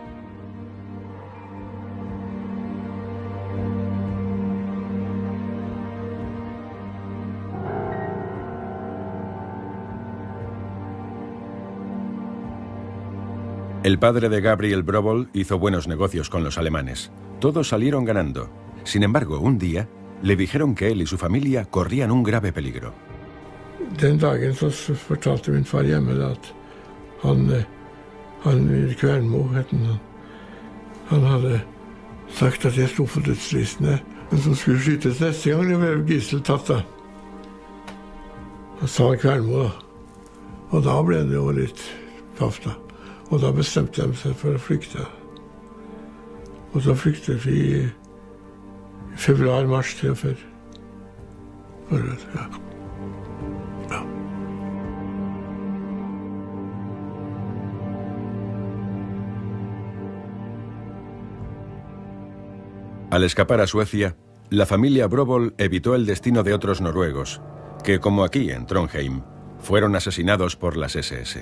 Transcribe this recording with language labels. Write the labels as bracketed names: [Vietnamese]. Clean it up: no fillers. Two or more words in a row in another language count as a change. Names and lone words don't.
[Spanish] El padre de Gabriel Brobol hizo buenos negocios con los alemanes. Todos salieron ganando. Sin embargo, un día le dijeron que él y su familia corrían un grave peligro. [Norwegian] Den dagen så fortalte min far hjemme at han Kvernmo, han hadde sagt at jeg stod for dødslistene, men som skulle skytes neste gang det var gisseltatt da. Han sa Kvernmo da. Og da ble det jo litt paff da. Og da bestemte de seg for å flykte. Og så flyktet vi i februar-mars 43. Ja. [Spanish] Al escapar a Suecia, la familia Brobol evitó el destino de otros noruegos, que, como aquí en Trondheim, fueron asesinados por las SS.